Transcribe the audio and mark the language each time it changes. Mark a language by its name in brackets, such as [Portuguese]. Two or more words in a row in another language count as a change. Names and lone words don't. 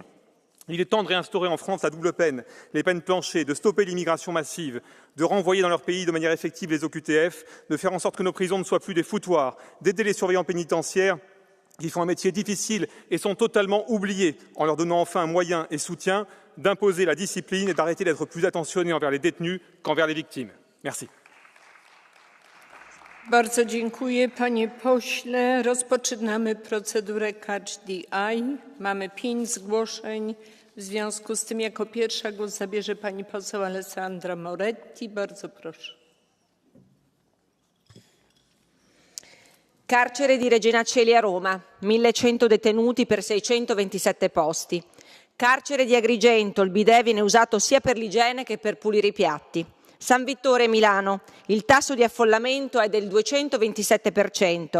[French] Il est temps de réinstaurer en France la double peine, les peines planchées, de stopper l'immigration massive, de renvoyer dans leur pays de manière effective les OQTF, de faire en sorte que nos prisons ne soient plus des foutoirs, d'aider les surveillants pénitentiaires qui font un métier difficile et sont totalement oubliés, en leur donnant enfin un moyen et soutien d'imposer la discipline et d'arrêter d'être plus attentionnés envers les détenus qu'envers les victimes. Merci. [Polish] Bardzo dziękuję, panie pośle. Rozpoczynamy procedurę [English] Catch the Eye. [Polish] Mamy 5 zgłoszeń. W związku z tym jako pierwsza głos zabierze pani poseł Alessandra Moretti. Bardzo proszę. [Italian] Carcere di Regina Coeli a Roma, 1100 detenuti per 627 posti. Carcere di Agrigento, il bidet viene usato sia per l'igiene che per pulire i piatti. San Vittore, Milano, il tasso di affollamento è del 227%.